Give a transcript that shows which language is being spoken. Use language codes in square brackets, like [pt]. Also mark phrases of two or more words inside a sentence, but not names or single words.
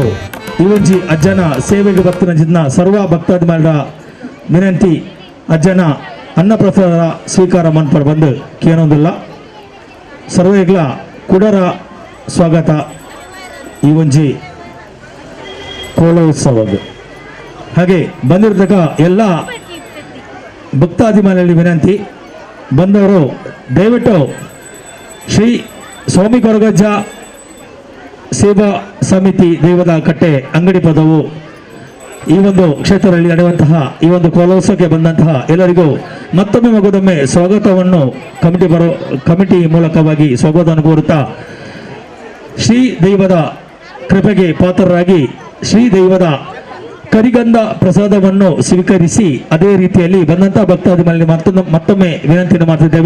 [tcy] ಈ ಒಂಜಿ ಅಜ್ಜನ ಸೇವೆಗೆ ಬರ್ತಿನ ಜಿನ್ನ ಸರ್ವ ಭಕ್ತಾದಿಮಾರ ವಿನಂತಿ ಅಜ್ಜನ ಅನ್ನ ಪ್ರಸಾದ ಸ್ವೀಕಾರ ಮನ್ಪರ್ ಬಂದು ಕೇನೊಂದಿಲ್ಲ. ಸರ್ವೇಗ್ಲ ಕುಡರ ಸ್ವಾಗತ ಈ ಒಂಜಿ ಕೋಲೋತ್ಸವದ್ದು. [kn] ಹಾಗೆ ಬಂದಿರತಕ್ಕ ಎಲ್ಲ ಭಕ್ತಾದಿಮಾರಲ್ಲಿ ವಿನಂತಿ, ಬಂದವರು ದಯವಿಟ್ಟು ಶ್ರೀ ಸ್ವಾಮಿ ಕೊರಗಜ್ಜ ಸೇವಾ ಸಮಿತಿ ದೇವದ ಕಟ್ಟೆ ಅಂಗಡಿ ಪದವು ಈ ಒಂದು ಕ್ಷೇತ್ರದಲ್ಲಿ ನಡೆಯುವಂತಹ ಈ ಒಂದು ಕೋಲೋತ್ಸವಕ್ಕೆ ಬಂದಂತಹ ಎಲ್ಲರಿಗೂ ಮತ್ತೊಮ್ಮೆ ಮಗುದೊಮ್ಮೆ ಸ್ವಾಗತವನ್ನು ಕಮಿಟಿ ಮೂಲಕವಾಗಿ ಸ್ವಾಗತವನ್ನು ಕೋರುತ್ತಾ ಶ್ರೀ ದೈವದ ಕೃಪೆಗೆ ಪಾತ್ರರಾಗಿ ಶ್ರೀ ದೈವದ ಕರಿಗಂಧ ಪ್ರಸಾದವನ್ನು ಸ್ವೀಕರಿಸಿ ಅದೇ ರೀತಿಯಲ್ಲಿ ಬಂದಂತಹ ಭಕ್ತಾದಿಗಳಲ್ಲಿ ಮತ್ತೊಮ್ಮೆ ವಿನಂತಿಯನ್ನು ಮಾಡ್ತಿದ್ದೇವೆ.